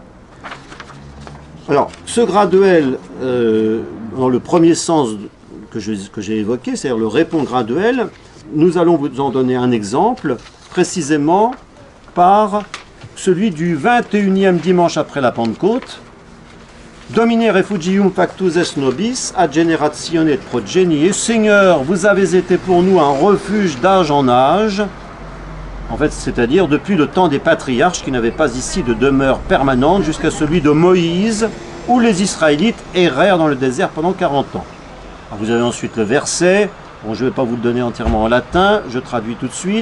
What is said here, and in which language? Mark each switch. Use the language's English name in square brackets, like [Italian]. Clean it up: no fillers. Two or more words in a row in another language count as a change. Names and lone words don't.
[French] Alors, ce graduel, dans le premier sens que j'ai évoqué, c'est-à-dire le répond graduel, nous allons vous en donner un exemple, précisément par celui du 21e dimanche après la Pentecôte. [Latin] Domine refugium factus est nobis, ad generatione et progenie. [French] Seigneur, vous avez été pour nous un refuge d'âge en âge. En fait, c'est-à-dire depuis le temps des patriarches qui n'avaient pas ici de demeure permanente jusqu'à celui de Moïse, où les Israélites errèrent dans le désert pendant 40 ans. Alors, vous avez ensuite le verset, bon, je ne vais pas vous le donner entièrement en latin, je traduis tout de suite.